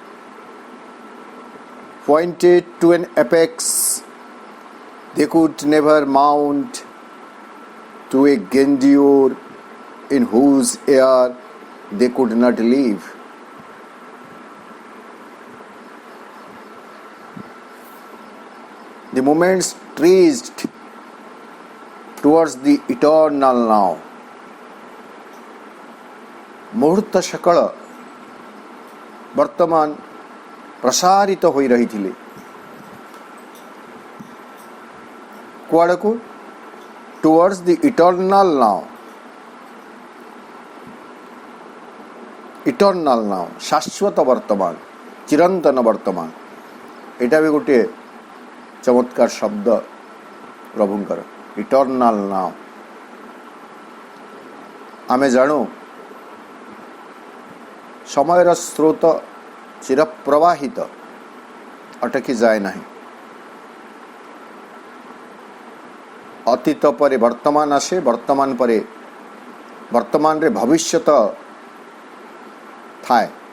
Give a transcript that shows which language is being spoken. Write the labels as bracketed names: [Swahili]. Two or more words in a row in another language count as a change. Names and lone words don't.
[English] pointed to an apex they could never mount, to a grandeur in whose air they could not live. The moments traced towards the eternal now. [Odia] ମୁହୂର୍ତ୍ତ ସକଳ ବର୍ତ୍ତମାନ ପ୍ରସାରିତ ହୋଇ ରହିଥିଲେ କୁଆଡ଼କୁ? [English] towards the eternal now. eternal now, [Odia] ଶାଶ୍ୱତ ବର୍ତ୍ତମାନ, ଚିରନ୍ତନ ବର୍ତ୍ତମାନ। ଏଇଟା ବି ଗୋଟିଏ ଚମତ୍କାର ଶବ୍ଦ ପ୍ରଭୁଙ୍କର, [English] eternal now. [Odia] ଆମେ ଜାଣୁ ସମୟର ସ୍ରୋତ ଚିରପ୍ରବାହିତ ଅଟକି ଯାଏ ନାହିଁ। ଅତୀତ ପରେ ବର୍ତ୍ତମାନ ଆସେ, ବର୍ତ୍ତମାନ ପରେ ବର୍ତ୍ତମାନରେ ଭବିଷ୍ୟତ ଥାଏ।